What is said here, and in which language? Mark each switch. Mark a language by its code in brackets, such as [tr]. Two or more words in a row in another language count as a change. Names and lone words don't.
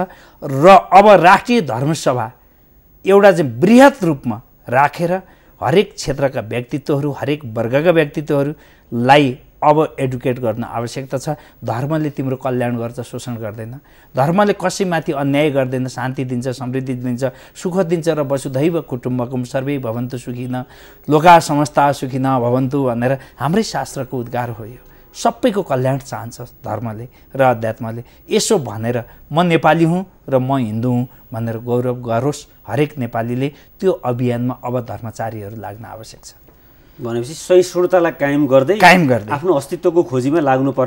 [ne] र अब राष्ट्रिय धर्मसभा एउटा चाहिँ बृहत रूपमा राखेर हरेक क्षेत्रका व्यक्तित्वहरू, हरेक वर्गका व्यक्तित्वहरूलाई अब एडुकेट गर्न आवश्यकता छ। धर्मले तिम्रो कल्याण गर्छ, शोषण गर्दैन। धर्मले कसैमाथि अन्याय गर्दैन, शान्ति दिन्छ, समृद्धि दिन्छ, सुख दिन्छ। र [sa] वसुधैव कुटुम्बकम सर्वे भवन्तु सुखिनः लोकाः समस्ताः सुखिनः भवन्तु [ne] भनेर हाम्रै शास्त्रको उद्गार हो। यो सबैको कल्याण चाहन्छ धर्मले र अध्यात्मले। यसो भनेर म नेपाली हुँ र म हिन्दू हुँ भनेर गौरव गरोस् हरेक नेपालीले। त्यो अभियानमा अब धर्मचारीहरू लाग्न आवश्यक छ। भनेपछि सहिष्णुतालाई कायम गर्दै आफ्नो अस्तित्वको खोजीमा लाग्नुपर्ने